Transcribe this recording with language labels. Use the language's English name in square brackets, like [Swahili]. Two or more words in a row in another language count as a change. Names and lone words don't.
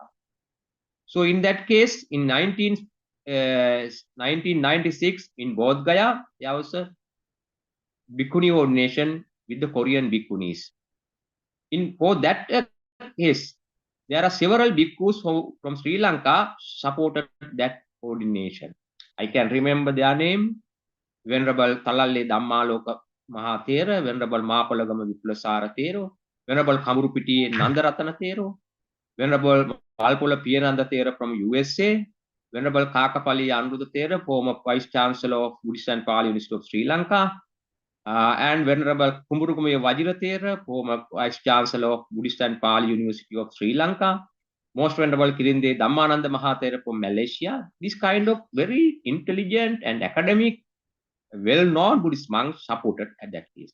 [English] So in that case, in 1996 in Bodh Gaya, there was a Bhikkhuni ordination with the Korean Bhikkhunis. For that case, there are several bhikkhus from Sri Lanka supported that ordination. I can remember their name: Venerable Talalle Dhammaloka Mahathera, Venerable Mapalagama Viplasara Thero, Venerable Kamurupiti Nandaratana Thero, Venerable Palpola Piyananda Thera from USA, Venerable Kakapali Anruda Thera, former Vice Chancellor of Buddhist and Pali University of Sri Lanka, and Venerable Kumburukumaya Vajirathera, former Vice Chancellor of Buddhist and Pali University of Sri Lanka, Most Venerable Kirinde Dhammananda Mahathera from Malaysia. This kind of very intelligent and academic, well-known Buddhist monks supported at that case.